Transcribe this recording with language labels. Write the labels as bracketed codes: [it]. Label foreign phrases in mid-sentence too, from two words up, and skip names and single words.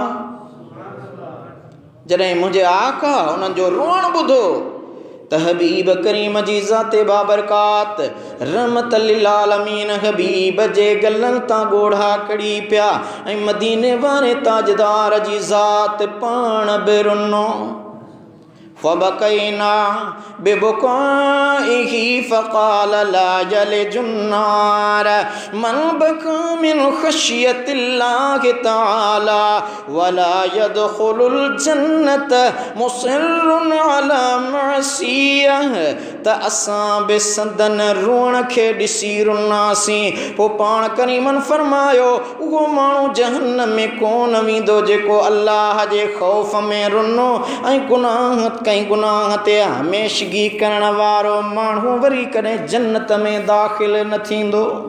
[sd] जॾहिं मुंहिंजे आका उन्हनि जो रोअण ॿुधो त हबीब करीम जी ज़ाते बाबरकात [ar] رحمة للعالمين [sd] हबीब जे गलनि तां ॻोढ़ा कड़ी पिया ऐं मदीने वारे ताजदार जी ज़ात पाण बि रुनो। [ar] فبكينا ببكائه فقال لا يلج النار من بكى من خشية الله تعالى ولا يدخل الجنة مصر على معصية. [sd] त असां बि संदन रोअण खे ॾिसी रुनासीं। पोइ पाण करीमन फरमायो उहो माण्हू जहन्नम में कोन वेंदो जेको अल्लाह जे ख़ौफ़ में रुनो ऐं गुनाह कई गुनाह ते हमेशगी करण वारो माण्हू वरी कॾहिं जन्नत में दाख़िल न थींदो।